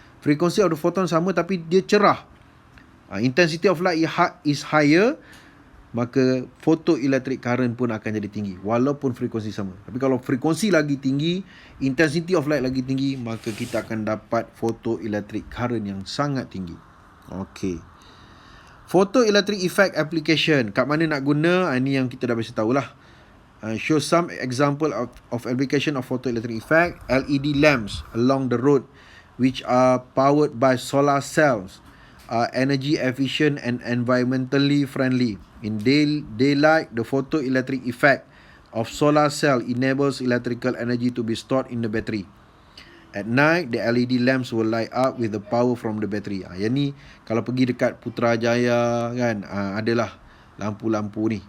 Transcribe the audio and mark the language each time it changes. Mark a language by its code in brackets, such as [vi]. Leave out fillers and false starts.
[ms] Frekuensi [en] of the photon [ms] sama tapi dia cerah. [en] Intensity of light is higher, [ms] maka photoelectric current pun akan jadi tinggi walaupun frekuensi sama. Tapi kalau frekuensi lagi tinggi, [en] intensity of light [ms] lagi tinggi, maka kita akan dapat photoelectric current yang sangat tinggi. Okey. [en] Photoelectric effect application, [ms] kat mana nak guna? Ini yang kita dah biasa tahulah. [en] Show some example of application of photoelectric effect. LED lamps along the road which are powered by solar cells are energy efficient and environmentally friendly. In daylight, the photoelectric effect of solar cell enables electrical energy to be stored in the battery. At night, the LED lamps will light up with the power from the battery. [ms] Yang ni kalau pergi dekat Putrajaya kan, adalah lampu-lampu ni.